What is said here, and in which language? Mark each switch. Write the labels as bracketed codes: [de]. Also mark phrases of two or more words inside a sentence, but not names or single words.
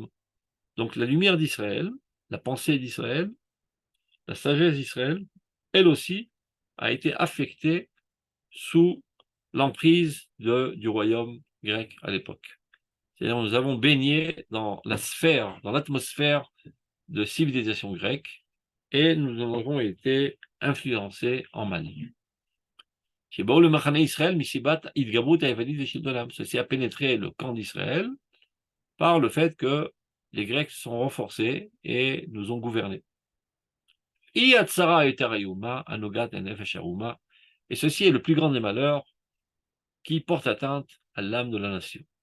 [fr] Donc la lumière d'Israël, la pensée d'Israël, la sagesse d'Israël, elle aussi a été affecté sous l'emprise du royaume grec à l'époque. C'est-à-dire nous avons baigné dans la sphère, dans l'atmosphère de civilisation grecque, et nous en avons été influencés en mal. [he] שבאו למחנה ישראל מסיבת התגברות היוונית ושלטונם. [fr] Ceci a pénétré le camp d'Israël par le fait que les Grecs se sont renforcés et nous ont gouvernés. Et ceci est le plus grand des malheurs qui porte atteinte à l'âme de la nation.